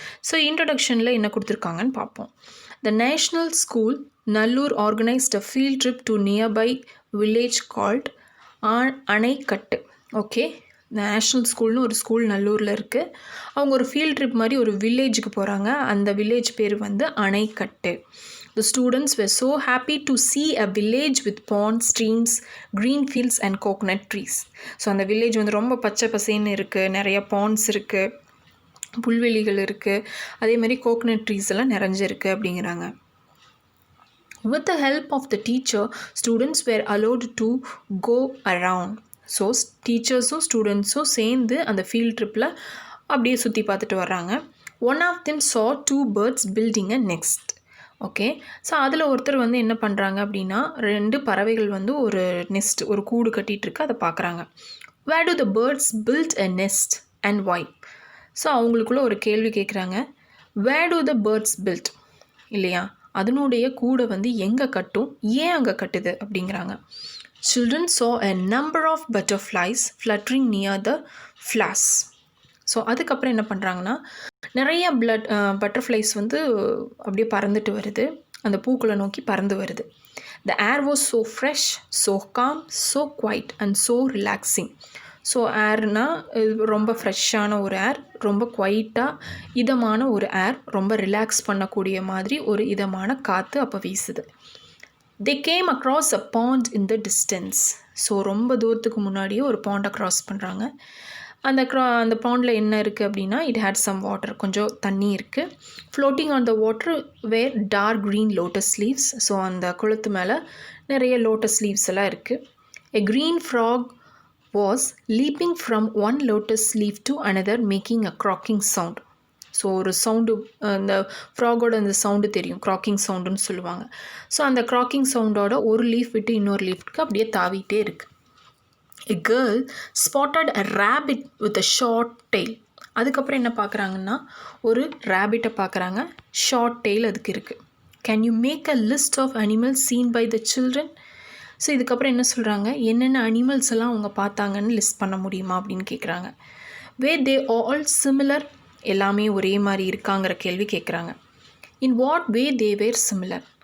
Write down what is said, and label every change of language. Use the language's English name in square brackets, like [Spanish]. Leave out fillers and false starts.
[Tamil] So இன்ட்ரடக்ஷனில் என்ன கொடுத்துருக்காங்கன்னு பார்ப்போம். [English] The national school Nallur organised a field trip to nearby village called Anaikattu. [Tamil] ஓகே, நேஷ்னல் ஸ்கூல்னு ஒரு ஸ்கூல் நல்லூரில் இருக்குது. அவங்க ஒரு ஃபீல்ட் ட்ரிப் மாதிரி ஒரு வில்லேஜுக்கு போகிறாங்க. அந்த வில்லேஜ் பேர் வந்து அணைக்கட்டு. [English] The students were so happy to see a village with ponds, streams, green fields and coconut trees. [Tamil] So அந்த வில்லேஜ் வந்து ரொம்ப பச்சை பசேன்னு இருக்குது, நிறைய பாண்ட்ஸ் இருக்குது, புல்வெளிகள் இருக்குது, அதே மாதிரி கோகனட் ட்ரீஸ் எல்லாம் நிறைஞ்சிருக்கு அப்படிங்கிறாங்க. [English] With the help of the teacher, students were allowed to go around. [Tamil] So டீச்சர்ஸும் ஸ்டூடெண்ட்ஸும் சேர்ந்து அந்த ஃபீல்ட் ட்ரிப்பில் அப்படியே சுற்றி பார்த்துட்டு வர்றாங்க. [English] One of them saw two birds building a nest. [Tamil] Okay, so அதில் ஒருத்தர் வந்து என்ன பண்ணுறாங்க அப்படின்னா, ரெண்டு பறவைகள் வந்து ஒரு நெஸ்ட், ஒரு கூடு கட்டிகிட்ருக்கு, அதை பார்க்குறாங்க. [English] Where do the birds build a nest and why? [Tamil] So அவங்களுக்குள்ள ஒரு கேள்வி கேட்குறாங்க. வேர் டு த பேர்ட்ஸ் பில்ட் இல்லையா, அதனுடைய கூடை வந்து எங்கே கட்டும், ஏன் அங்கே கட்டுது அப்படிங்கிறாங்க. [English] Children saw a number of butterflies fluttering near the flowers. [Tamil] So அதுக்கப்புறம் என்ன பண்ணுறாங்கன்னா, நிறைய பட்டர்ஃப்ளைஸ் வந்து அப்படியே பறந்துட்டு வருது, அந்த பூக்களை நோக்கி பறந்து வருது. [English] The air was so fresh, so calm, so quiet and so relaxing. [Tamil] So ஏர்னால் ரொம்ப ஃப்ரெஷ்ஷான ஒரு ஏர், ரொம்ப குவைட்டாக இதமான ஒரு ஏர், ரொம்ப ரிலாக்ஸ் பண்ணக்கூடிய மாதிரி ஒரு இதமான காற்று அப்போ வீசுது. [English] They came across a pond in the distance. [Tamil] So ரொம்ப தூரத்துக்கு முன்னாடியே ஒரு பாண்டை க்ராஸ் பண்ணுறாங்க. அந்த பாண்டில் என்ன இருக்குது அப்படின்னா, [English] it had some water, [Tamil] கொஞ்சம் தண்ணி இருக்குது. [English] Floating on the water were dark green lotus leaves. [Tamil] So அந்த குளத்து மேலே நிறைய லோட்டஸ் லீவ்ஸ் எல்லாம் இருக்குது. [English] A green frog was leaping from one lotus leaf to another making a croaking sound. [Tamil] So ஒரு சவுண்டு, அந்த ஃப்ராகோட அந்த சவுண்டு தெரியும், க்ராக்கிங் சவுண்டுன்னு சொல்லுவாங்க. ஸோ அந்த க்ராக்கிங் சவுண்டோட ஒரு லீஃப் விட்டு இன்னொரு லீஃப்க்கு அப்படியே தாவிட்டே இருக்குது. [English] A girl spotted a rabbit with a short tail. [Tamil] அதுக்கப்புறம் என்ன பார்க்குறாங்கன்னா, ஒரு ரேபிட்டை பார்க்குறாங்க, ஷார்ட் டெய்ல் அதுக்கு இருக்குது. [English] Can you make a list of animals seen by the children? [Tamil] So இதுக்கப்புறம் என்ன சொல்கிறாங்க, என்னென்ன அனிமல்ஸ் எல்லாம் அவங்க பார்த்தாங்கன்னு லிஸ்ட் பண்ண முடியுமா அப்படின்னு கேட்குறாங்க. [English] Were they all similar? [Tamil] எல்லாமே ஒரே மாதிரி இருக்காங்கிற கேள்வி கேட்குறாங்க. [English] In what way they were similar?